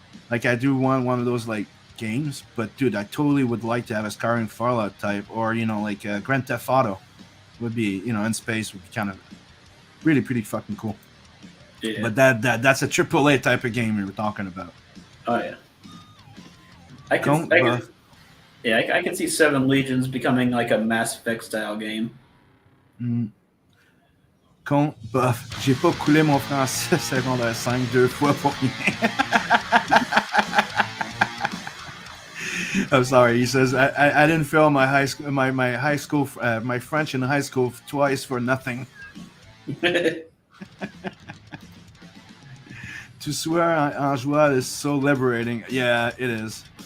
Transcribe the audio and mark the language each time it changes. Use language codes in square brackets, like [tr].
[en] Like I do want one of those like games, but dude, I totally would like to have a Skyrim Fallout type, or Grand Theft Auto would be in space would be kind of really pretty fucking cool. Yeah. But that's a AAA type of game we were talking about. Oh yeah. I can see Seven Legions becoming like a Mass Effect style game. [fr] Con, bof, j'ai pas coulé mon français secondaire 5 2 fois pour rien. [en] I'm sorry. He says I didn't fail my high school my French in high school twice for nothing. To swear en joual is so liberating. Yeah, it is.